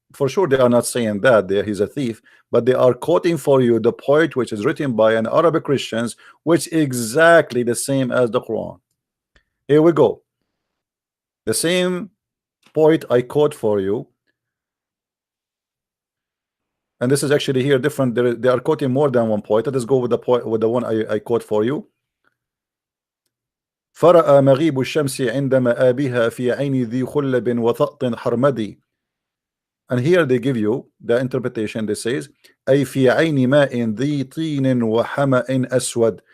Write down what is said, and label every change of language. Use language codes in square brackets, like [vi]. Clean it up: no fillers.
[en] For sure, they are not saying that he's a thief, but they are quoting for you the poet which is written by an Arabic Christians, which is exactly the same as the Quran. Here we go. The same poet I quote for you, and this is actually here different. They are quoting more than one poet. Let us go with the poet, with the one I quote for you. [ar] فرأى مغيب الشمس عند مآبها في عين ذي خلب وثأط حرمدي. [en] And here they give you the interpretation. They says [ar] أي في عين ماء ذي طين وحمأ أسود.